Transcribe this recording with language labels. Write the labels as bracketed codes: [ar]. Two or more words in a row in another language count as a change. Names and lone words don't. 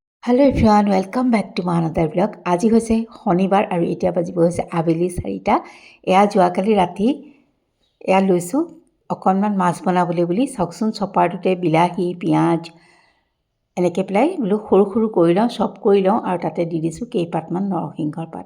[en] hello everyone welcome back to my another blog. [as] आज হৈছে শনিবাৰ আৰু এতিয়া বাজিব হৈছে আবেলি 4টা। এয়া যোৱাকালি ৰাতি এয়া লৈছোঁ অকণমান মাছ বনাবলৈ বুলি। চাওকচোন চপাৰটোতে বিলাহী পিঁয়াজ এনেকৈ পেলাই বোলো সৰু সৰু কৰি লওঁ, চপ কৰি লওঁ আৰু তাতে দি দিছোঁ কেইপাতমান নৰসিংহৰ পাত।